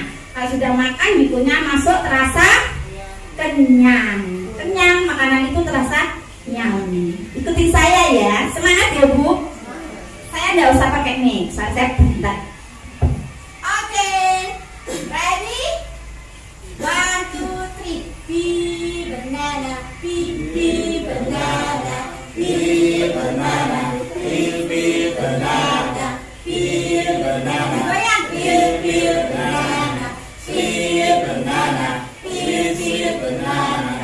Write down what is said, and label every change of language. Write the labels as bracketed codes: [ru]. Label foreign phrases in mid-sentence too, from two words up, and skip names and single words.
[id] Kalau sudah makan dikunyah masuk terasa kenyang. Kenyang, makanan itu terasa nyam. Ikuti saya ya. Semangat ya Bu. Saya enggak usah pakai mix, saya bentar. Oke. Ready? 1, 2, 3. [en] Be banana, be banana, be banana, be banana, be banana. Goyang, be banana, be banana, be banana.